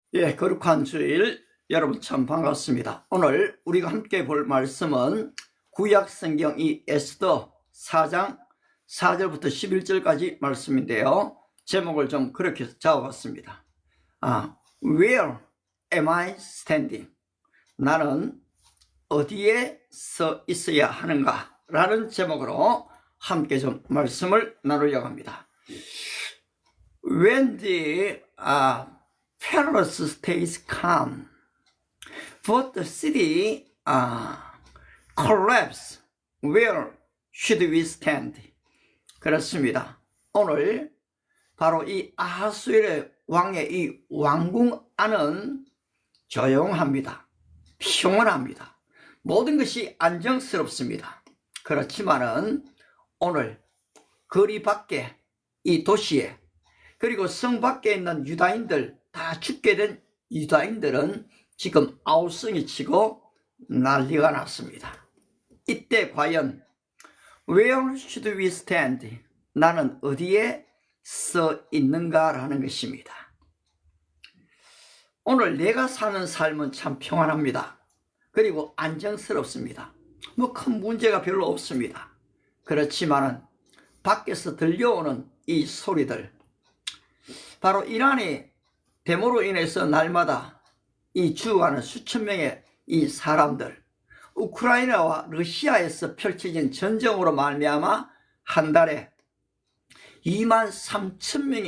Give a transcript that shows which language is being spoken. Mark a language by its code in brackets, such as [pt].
[ko] 예, 거룩한 주일 여러분 참 반갑습니다. 오늘 우리가 함께 볼 말씀은 구약 성경 이 에스더 4장 4절부터 11절까지 말씀인데요. 제목을 좀 그렇게 잡아봤습니다. [en] Where am I standing? [ko] 나는 어디에 서 있어야 하는가? 라는 제목으로 함께 좀 말씀을 나누려고 합니다. [en] When the palace stays calm, but the city collapses. Where should we stand? [ko] 그렇습니다. 오늘 바로 이 아하수엘 왕의 이 왕궁 안은 조용합니다. 평온합니다. 모든 것이 안정스럽습니다. 그렇지만은 오늘 거리 밖에 이 도시에 그리고 성 밖에 있는 유다인들 다 죽게 된 유다인들은 지금 아우성이 치고 난리가 났습니다. 이때 과연 [en] Where should we stand? [ko] 나는 어디에 서 있는가라는 것입니다. 오늘 내가 사는 삶은 참 평안합니다. 그리고 안정스럽습니다. 뭐 큰 문제가 별로 없습니다. 그렇지만은 밖에서 들려오는 이 소리들, 바로 이란이 데모로 인해서 날마다 이 죽어가는 수천 명의 이 사람들, 우크라이나와 러시아에서 펼쳐진 전쟁으로 말미암아 한 달에 2만 3천